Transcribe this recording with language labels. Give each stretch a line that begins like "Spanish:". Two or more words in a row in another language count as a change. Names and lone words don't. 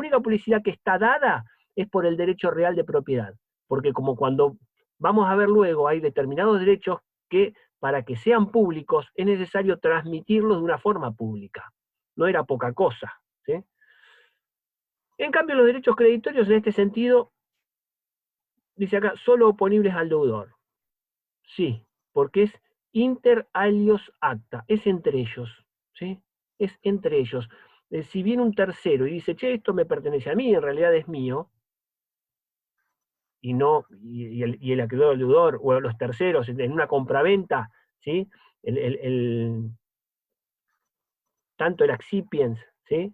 Spanish: La única publicidad que está dada es por el derecho real de propiedad, porque como cuando vamos a ver luego, hay determinados derechos que para que sean públicos es necesario transmitirlos de una forma pública. No era poca cosa, ¿sí? En cambio, los derechos creditorios en este sentido, dice acá, solo oponibles al deudor. Sí, porque es
Latin: inter alios acta,
Spanish: es entre ellos, ¿sí? Es entre ellos. Si viene un tercero y dice, che, esto me pertenece a mí, en realidad es mío, y no, y el acreedor al deudor, o los terceros, en una compraventa, ¿sí? Tanto el accipiens, ¿sí?